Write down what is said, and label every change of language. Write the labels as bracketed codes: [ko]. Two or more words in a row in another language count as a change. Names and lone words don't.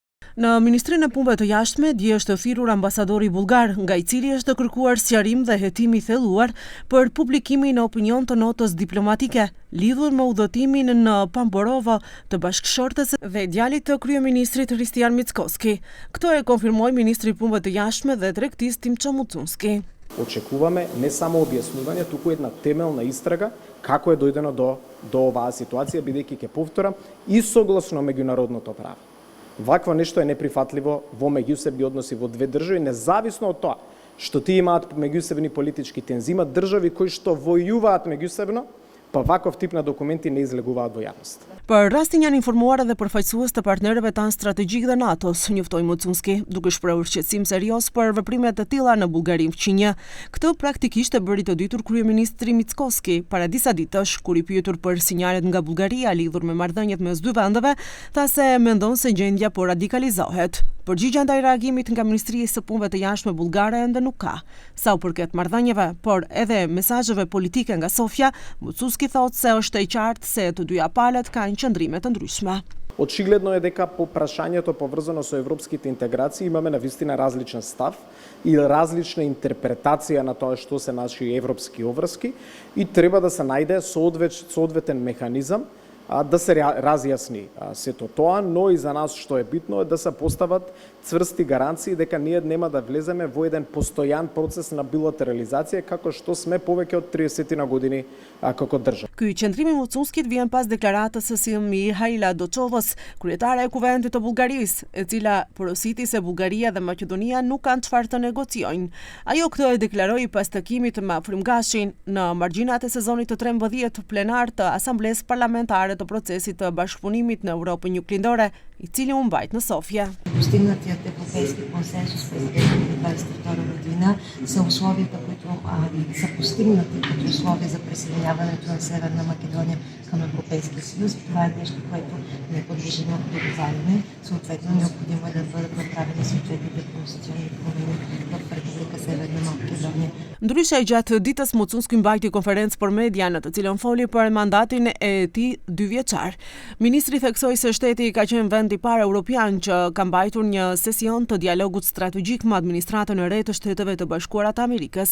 [sq] Në Ministrinë e Punëve të Jashtme dje është thirrur ambasadori bullgar, nga i cili është kërkuar sqarim dhe hetim i thelluar për publikimin në opinion të notës diplomatike lidhur me udhëtimin në Pamborovo të bashkëshortes dhe djalit të kryeministrit Hristijan Mickoski. Këto e konfirmoi ministri i Punëve të Jashtme dhe Tregtisë Timço Mucunski. [mk] Очекуваме не само објаснување, туку една темелна истрага како е дојдено до оваа ситуација, бидејќи ќе повторам и согласно меѓународното право. Вакво нешто е неприфатливо во меѓусебни односи во две држави, независно од тоа што тие имаат меѓусебни политички тензии, имаат држави кои што војуваат меѓусебно, па ваков тип на документи не излегуваат во јавност. [sq] Për rastin janë informuar edhe përfaqësues të partnerëve tanë strategjik dhe NATO-s, njoftoi Mucunski, duke shprehur shqetësim serioz për veprime të tilla në Bullgari fqinje. Këtë praktikisht e bëri të ditur kryeministri Mickoski para disa ditësh, kur i pyetur për sinjalet nga Bullgaria lidhur me marrëdhëniet mes dy vendeve, tha se mendon se gjendja po radikalizohet. Përgjigje ndaj reagimit nga Ministria e Punëve të Jashtme bullgare ende nuk ka. Sa u përket marrëdhënieve, por edhe mesazheve politike nga Sofia, Mucunski thotë se është e qartë se të dyja palët kanë qëndrime të ndryshme. [mk] Очигледно е дека по прашањето поврзано со европските интеграции имаме навистина различен став и различна интерпретација на тоа што се наши европски обврски и треба да се најде соодветен механизам да се разјасни сето тоа, но и за нас што е битно е да се постават цврсти гаранции дека ние нема да влеземе во еден постојан процес на билатерализација како што сме повеќе од 30 на години како држава. [sq] Ky qendrim i Mucunskit vjen pas deklaratës së Mihaila Doçovës, kryetare e Kuvendit të Bullgarisë, e cila porositi se Bullgaria dhe Maqedonia nuk kanë çfarë të negociojnë. Ajo këtë e deklaroi pas takimit me Frymgashin në margjinat e sezonit të 13 plenar të Asamblesë Parlamentare të procesit të bashkëpunimit në Europën Juglindore, i cili u mbajt në София. [bg] Постигнатият европейски консенсус през 2022 година са условията, които са постигнати като условия за присъединяването на Северна Македония към Европейския съюз. Това е нещо, което не подлежи на договаряне. Съответно, необходимо е да бъдат направени съответните конституционни промени в Република Северна Македония. [sq] Ndryshe gjatë ditës Mucunski mbajti konferencë për media në të cilën foli për mandatin e tij 2 vjeçar. Ministri theksoi se shteti ka qenë vend i parë europian që ka mbajtur një sesion të dialogut strategjik me administratën e re të Shteteve të Bashkuara të Amerikës.